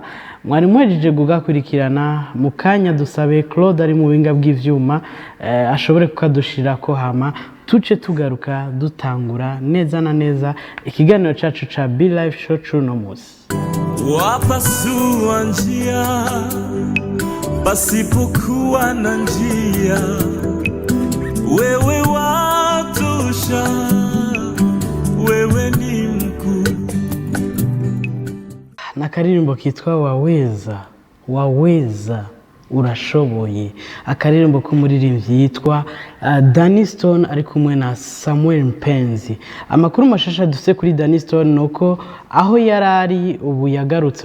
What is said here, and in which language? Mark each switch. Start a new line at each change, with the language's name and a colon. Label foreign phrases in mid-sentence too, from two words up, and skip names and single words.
Rundi: Mwari mwejeje gukurikirana, mu kanya dusabe Claude ari mu binga bw'ivyuma ashobore kukadushirako, hama tuce tugaruka dutangura neza na neza ikiganiro cacu ca Be Live Show cuno musi.
Swahili: Wapasua njia pasipokuwa na njia, wewe watosha, wewe ni mkuu.
Rundi: Na karirimbo kitwa Waweza urashoboye, akaririmbo k'umuririmbyi yitwa Danny Stone ari kumwe na Samuel Mpenzi. Amakuru mashasha dufite kuri Danny Stone nuko aho yarari ubu yagarutse.